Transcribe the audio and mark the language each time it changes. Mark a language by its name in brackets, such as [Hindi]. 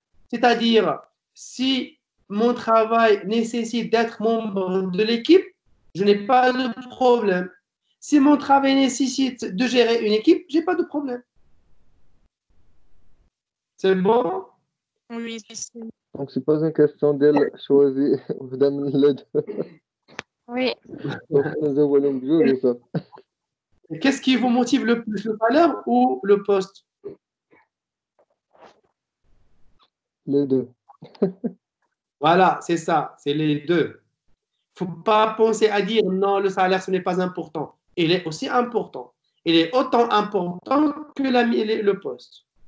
[French] C'est-à-dire, si mon travail nécessite d'être membre de l'équipe, je n'ai pas de problème. Si mon travail nécessite de gérer une équipe, je n'ai pas de problème. C'est bon? Oui, c'est Donc c'est pas une question d'elle choisir [Arabic] وحده من [French] les deux. Oui. [Arabic] Donc نزولهم بجوج وصافي. [French] Qu'est-ce qui vous motive le plus, le salaire ou le poste? Les deux. Voilà, c'est ça, c'est les deux. Il ne faut pas penser à dire non, le salaire, ce n'est pas important. Il est aussi important. Il est autant important que le poste.